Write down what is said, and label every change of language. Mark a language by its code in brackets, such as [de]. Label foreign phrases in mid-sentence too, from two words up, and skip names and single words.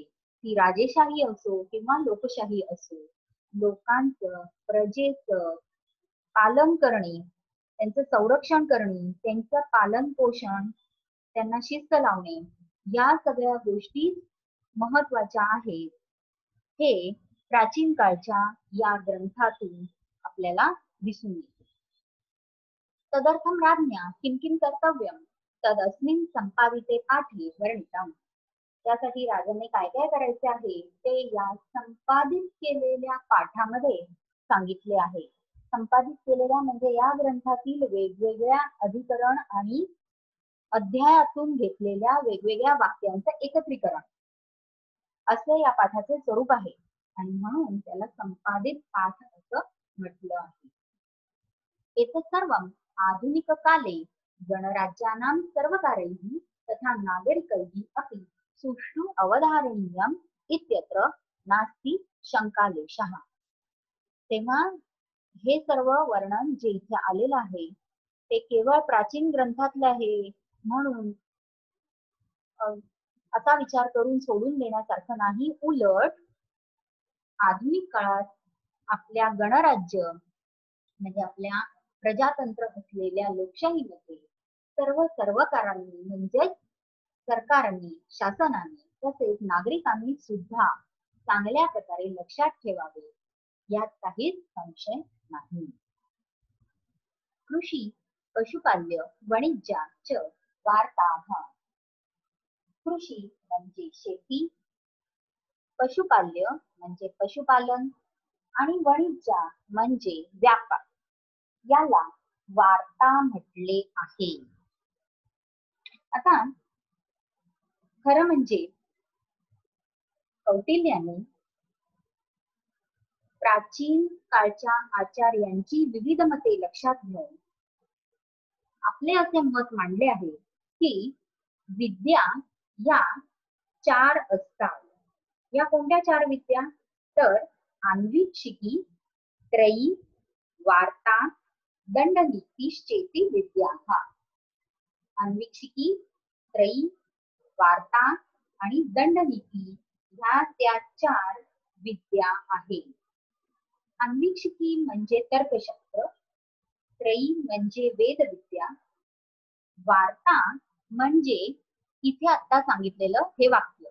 [mr] ती राजेशाही असो किंवा लोकशाही असो, लोकांचं, प्रजेचं पालन करणे, त्यांचं संरक्षण करणे, त्यांचं पालन पोषण, त्यांना शिस्त लावणे, या सगळ्या गोष्टी महत्वाच्या आहेत हे प्राचीन काळच्या या ग्रंथातून आपल्याला दिसून येते. [sa] तदर्थम राज्ञा किं किं कर्तव्यम तदस्मिन् संपादिते पाठी वर्णितम. [mr] त्यासाठी राजाने काय काय करायचे आहे ते या संपादित केलेल्या पाठामध्ये सांगितले आहे. संपादित केलेल्या म्हणजे या ग्रंथातील वेगवेगळ्या अधिकरण आणि अध्यायातून घेतलेल्या वेगवेगळ्या वाक्यांचं एकत्रीकरण असे या पाठाचे स्वरूप आहे आणि म्हणून त्याला संपादित पाठ असं म्हटलं आहे. [sa] एतत् सर्वम् आधुनिक काले गणराज्यानां सर्वकारैः तथा नागरिकैः अपि सुष्ठु अवधारणीयम् इत्यत्र नास्ति शंकालेशः. [mr] तेव्हा हे सर्व वर्णन जे इथे आलेलं आहे ते केवळ प्राचीन ग्रंथातले आहे म्हणून असा विचार करून सोडून देण्यासारखं नाही. उलट आधुनिक काळात आपल्या गणराज्य म्हणजे आपल्या प्रजातंत्र असलेल्या लोकशाहीमध्ये सर्व सर्वकारांनी म्हणजेच सरकारने, शासनाने तसेच नागरिकांनी सुद्धा चांगल्या प्रकारे लक्षात ठेवावे यात काहीच संशय नाही. [sa] कृषी, पशुपाल्य, वाणिज्य वार्ताः. [mr] कृषी म्हणजे शेती, पशुपाल्य म्हणजे पशुपालन आणि वाणिज्य म्हणजे व्यापार याला वार्ता म्हटले आहे. आता खरं म्हणजे कौटिल्याने प्राचीन काळच्या आचार्यांची विविध मते लक्षात घेऊन आपले असे मत मांडले आहे की विद्या या 4 असतात. या कोणत्या 4 विद्या तर [sa] आण्विक शिकी, त्रयी, वार्ता, दंडनीतिश्चेति विद्याः. [mr] आण्विक शिकी, त्रयी, वार्ता आणि दंडनीती ह्या त्या 4 विद्या आहेत. आण्विक शिकी म्हणजे तर्कशास्त्र, त्रयी म्हणजे वेदविद्या, वार्ता म्हणजे इथे आता सांगितलेलं हे वाक्य.